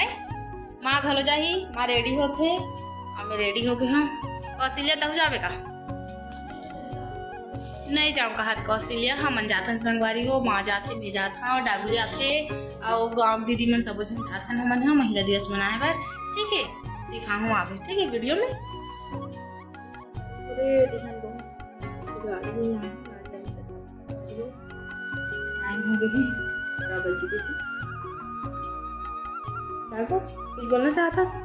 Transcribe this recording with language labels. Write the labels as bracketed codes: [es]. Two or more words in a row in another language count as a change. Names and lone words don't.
[hne] माँ घलो जाही, माँ रेडी होके और मैं रेडी हो गए हाँ। कौशल्या तू जाबे का? नहीं जाऊँ कहा कौशल्या, हमन जाथन संगवारी हो। माँ जाथे, मैं जाथा और डागू जाथे और गाँव दीदी मन सब जाथन हमन हाँ महिला दिवस मनाए बर। ठीक है, दिखाऊँ आगे ठीक है वीडियो में। कुछ बोलना चाहता?